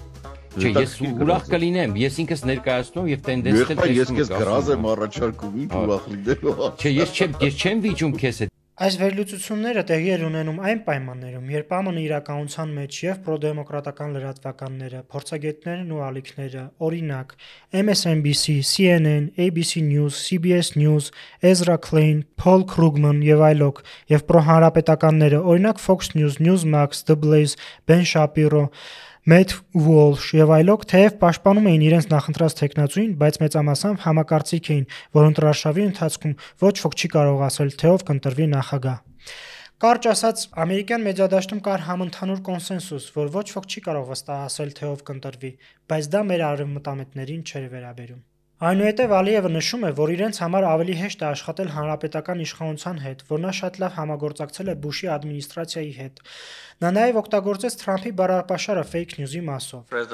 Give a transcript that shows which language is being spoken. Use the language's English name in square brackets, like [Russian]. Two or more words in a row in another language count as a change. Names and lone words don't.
[Armenian] Չէ, ես ուրախ կլինեմ, ես ինքս ներկայացնում եւ տենդենսը տեսնում եմ։ Ես քեզ գրազ եմ առաջարկում, ինչ ուրախ լինելու։ Չէ, ես չեմ վիճում քեզ հետ։ Այս վերլուծությունները տեղի են ունենում այն պայմաններում, երբ ԱՄՆ իրականության մեջ եւ պրոդեմոկրատական լրատվականները, փորձագետներն ու ալիքները, օրինակ MSNBC, CNN, ABC News, CBS News, Ezra Klein, Paul Krugman եւ այլոք, եւ պրոհանրապետականները, օրինակ Fox News, Newsmax, The Blaze, Ben Shapiro, Matt Walsh եւ այլոք թեև պաշտպանում էին իրենց նախընտրած տեխնացուին, բայց մեծամասամբ համակարծիք էին, որ ընտրարշավի ընթացքում ոչ ոք չի կարող ասել, թե ով կընտրվի նախագահ։ Կարճ ասած, ամերիկյան մեդիադաշտում կար համընդհանուր կոնսենսուս, որ ոչ ոք չի կարող վստահ ասել, թե ով կընտրվի, բայց դա մեր արևմտամետներին չէր վերաբերում։ Այնուհետև Ալիևը նշում է, որ իրենց համար ավելի հեշտ է աշխատել հանրապետական իշխանության հետ, որ նա շատ լավ համագործակցել է Բուշի ադմինիստրացիայի հետ։ Նա նաև օգտագործեց Թրամփի բառապաշարը [English] fake news- [Armenian] ի մասով։